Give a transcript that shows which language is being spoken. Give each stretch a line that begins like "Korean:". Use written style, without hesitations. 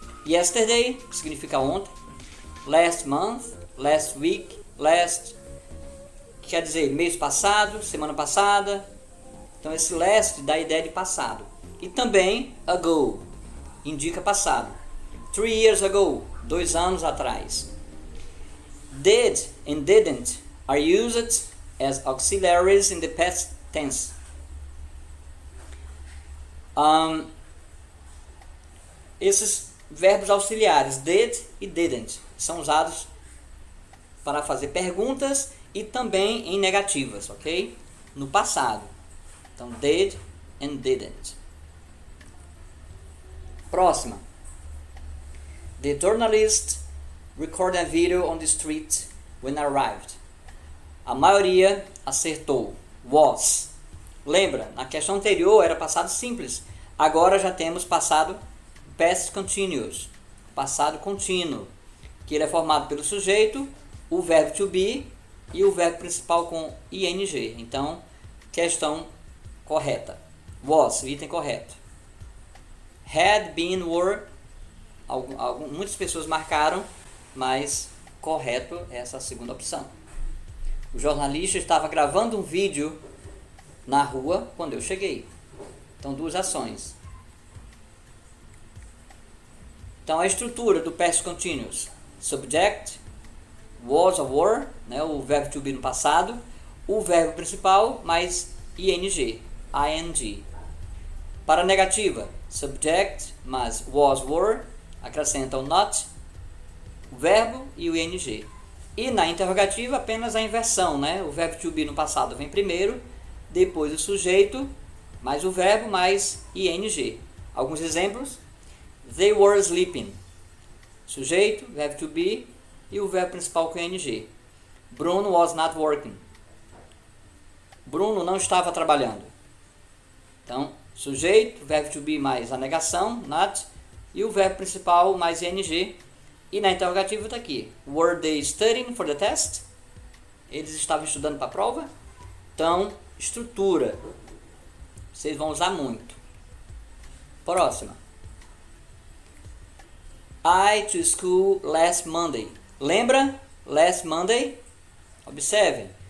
Portuguese: Yesterday significa ontem,
English: last month, last week,
Portuguese: last, que quer dizer mês passado, semana passada. Então esse last dá a ideia de passado. E também ago, indica passado.
English: 3 years ago,
Portuguese: 2 anos atrás.
English: Did and didn't are used as auxiliaries in the past tense.
Portuguese: Esses verbos auxiliares, did e didn't, são usados para fazer perguntas e também em negativas, ok? No passado. Então,
English: did and didn't.
Portuguese: Próxima.
English: The journalist recorded a video on the street when arrived.
Portuguese: A maioria acertou. Was. Lembra, na questão anterior era passado simples. Agora já temos passado past continuous, passado contínuo, que ele é formado pelo sujeito, o verbo to be e o verbo principal com ing. Então, questão correta. Was, o item correto. Had, been, were. Muitas pessoas marcaram, mas correto é essa segunda opção. O jornalista estava gravando um vídeo na rua quando eu cheguei. Então, duas ações. Então, a estrutura do past continuous. Subject, was or were, né, o verbo to be no passado, o verbo principal mais ing, ing. Para a negativa, subject mais was, were, acrescentam not, o verbo e o ing. E na interrogativa apenas a inversão, né? O verbo to be no passado vem primeiro, depois o sujeito, mais o verbo, mais ing. Alguns exemplos.
English: They were sleeping.
Portuguese: Sujeito, verbo to be e o verbo principal com ing.
English: Bruno was not working.
Portuguese: Bruno não estava trabalhando. Então, sujeito, verbo to be mais a negação, not, e o verbo principal mais ing. E na interrogativa está aqui,
English: were they studying for the test?
Portuguese: Eles estavam estudando para a prova? Então, estrutura, vocês vão usar muito. Próxima.
English: I to school last Monday.
Portuguese: Lembra?
English: Last Monday?
Portuguese: Observem.